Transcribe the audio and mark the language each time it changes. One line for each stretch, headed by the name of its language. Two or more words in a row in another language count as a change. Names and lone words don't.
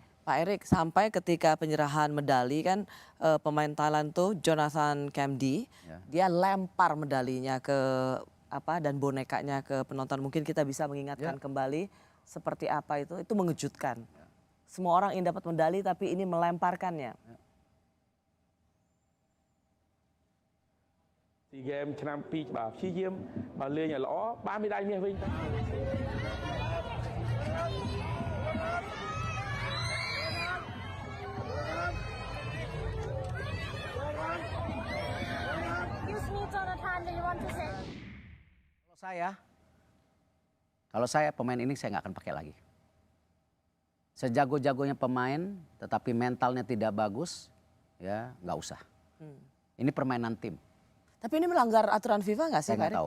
Indonesian: Pak Erik, sampai ketika penyerahan medali kan pemain Thailand tuh Jonathan Kamdi, dia lempar medalinya ke dan bonekanya ke penonton. Mungkin kita bisa mengingatkan kembali seperti apa itu mengejutkan. Semua orang ingin dapat medali tapi ini melemparkannya.
Khmer: SEA Games ឆ្នាំ2បាទព្យាយាមបើលេងឲ្យល្អបានមេដាយមាសវិញទៅ
English: Excuse me, Jonathan, do you want to say?
Indonesian: Kalau saya pemain ini saya nggak akan pakai lagi. Sejago-jagonya pemain, tetapi mentalnya tidak bagus, ya nggak usah. Ini permainan tim. Tapi ini melanggar aturan FIFA nggak sih, Saya Pak nggak